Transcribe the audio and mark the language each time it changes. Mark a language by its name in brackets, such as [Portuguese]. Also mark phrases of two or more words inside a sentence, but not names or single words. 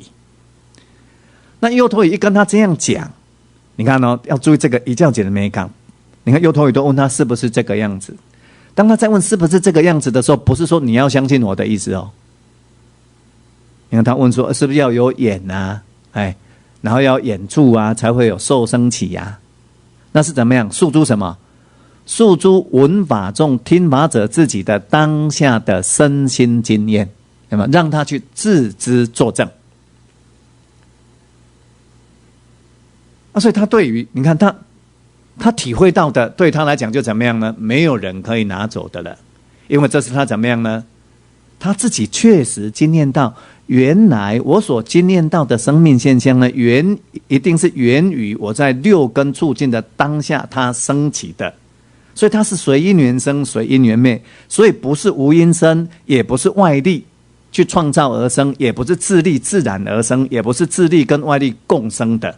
[Chinese] 那優陀夷一跟他這樣講，你看哦，要注意這個一教解的美感。你看優陀夷都問他是不是這個樣子，當他在問是不是這個樣子的時候，不是說你要相信我的意思哦。你看他問說是不是要有眼啊，然後要眼處啊，才會有受生起啊？那是怎麼樣？訴諸什麼？訴諸聞法眾聽法者自己的當下的身心經驗。那麼讓他去自知作證啊，所以他對於你看他體會到的，對他來講就怎麼樣呢？沒有人可以拿走的了，因為這是他怎麼樣呢？他自己確實經驗到，原來我所經驗到的生命現象呢，一定是源於我在6根觸境的當下它升起的，所以它是隨因緣生，隨因緣滅，所以不是無因生，也不是外力去創造而生，也不是自力自然而生，也不是自力跟外力共生的。